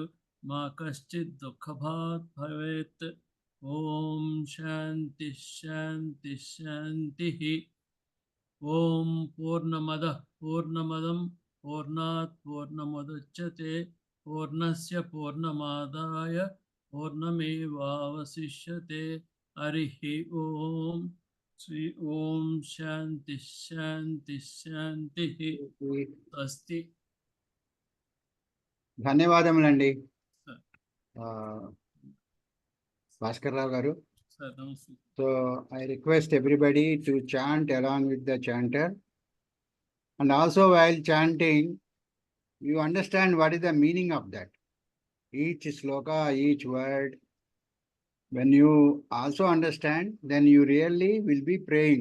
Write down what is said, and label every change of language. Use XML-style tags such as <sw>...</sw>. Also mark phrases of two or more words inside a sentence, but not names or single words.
<sa>मा कश्चित् दुःखभाग् भवेत् ॐ शान्ति शान्ति शान्तिः ॐ पूर्णमदः पूर्णमदं पूर्णात् पूर्णमुदच्यते पूर्णस्य पूर्णमादाय पूर्णमेवावशिष्यते हरिः ॐ श्री ॐ शान्ति शान्ति शान्तिः स्वस्ति.</sa> <te>ధన్యవాదములండి భాస్కర్ రావు గారు.</te> <en>So I request everybody to chant along with the chanter, and also while chanting you understand what is the meaning of that, each sloka, each word. When you also understand, then you really will be praying.</en>